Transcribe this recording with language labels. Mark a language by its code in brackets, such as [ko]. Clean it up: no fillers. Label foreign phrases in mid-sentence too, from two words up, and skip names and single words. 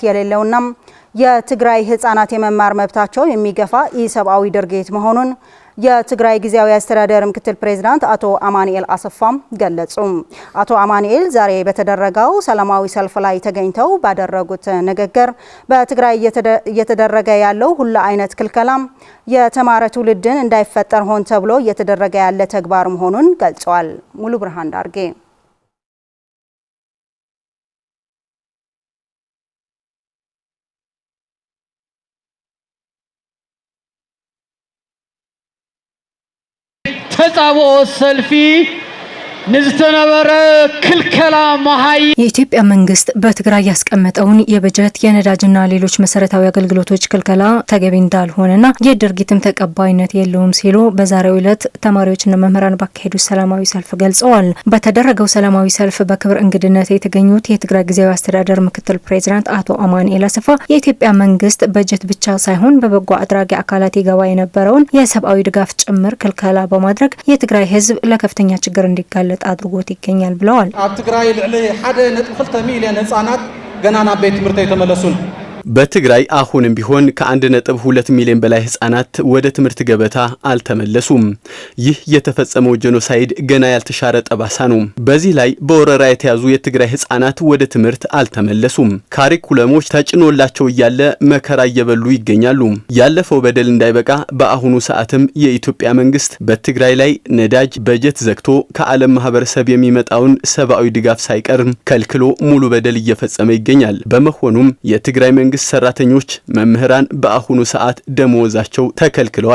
[am] የሌለውና የትግራይ ህፃናት የመማር መብታቸው የሚገፋ ኢሰብአዊ ድርጊት መሆኑን የትግራይ ጊዜያዊ አስተዳደር ምክትል ፕሬዝዳንት አቶ አማኑኤል አሰፋም ገለጹ። አቶ አማኑኤል ዛሬ በተደረገው ሰላማዊ ሰልፍ ላይ ተገኝተው ባደረጉት ንግግር በትግራይ እየተደረገ ያለው ሁሉ አይነት ክልከላም የተማረ ትውልድን እንዳይፈጠር ሆን ተብሎ እየተደረገ ያለ ተግባር መሆኑን ገልጸዋል። ሙሉ ብርሃን ዳርጌ [ti] ተጻብኦ ሰልፊ ንዝተነበረ ክልከላ መሃይ [am] የኢትዮጵያ መንግስት በትግራይ ያስቀመጠውን የበጀት የነዳጅና ሌሎች መሰረታዊ አገልግሎቶች ክልከላ ተገቢ እንዳልሆነና የድርጊትም ተቀባይነት የለውም ሲሉ በዛሬው ዕለት ተማሪዎችና መምህራን ባካሄዱት ሰላማዊ ሰልፍ ገልጸዋል። በተደረገው ሰላማዊ ሰልፍ በክብር እንግድነት የተገኙት የትግራይ ጊዜያዊ አስተዳደር ምክትል ፕሬዝዳንት አቶ አማኑኤል አሰፋ የኢትዮጵያ መንግስት በጀት ብቻ ሳይሆን በበጎ አድራጊ አካላት ይገባ የነበረውን የሰብአዊ ድጋፍ ጭምር ክልከላ በማድረግ የትግራይ ህዝብ ለከፍተኛ ችግር እንዲጋለጥ አድርጎት ይገኛል ብለዋል። [ti] ኣብ ትግራይ ልዕሊ 1.2 ሚሊዮን ህጻናት ገና ናብ ቤት ትምህርቲ የተመለሱን [am] በትግራይ አሁንም ቢሆን ከ1.2 ሚሊዮን በላይ ህጻናት ወደ ትምህርት ገበታ አልተመለሱም። ይህ የተፈጸመው ጄኖሳይድ ገና ያልተሻረ ጠባሳ ነው። በዚህ ላይ በወረራ የተያዙ የትግራይ ህጻናት ወደ ትምህርት አልተመለሱም። ካሪኩለሞች ተጭኖላቸው እያለ መከራ እየበሉ ይገኛሉ። ያለፈው በደል እንዳይበቃ በአሁኑ ሰዓትም የኢትዮጵያ መንግስት በትግራይ ላይ ነዳጅ በጀት ዘግቶ ከዓለም ማህበረሰብ የሚመጣውን ሰብአዊ ድጋፍ ሳይቀር ከልክሎ ሙሉ በደል እየፈጸመ ይገኛል። በመሆኑም የትግራይ መንግስት ሰራተኞች፣ መምህራን በአሁኑ ሰዓት ደሞዛቸው ተከልክለዋል።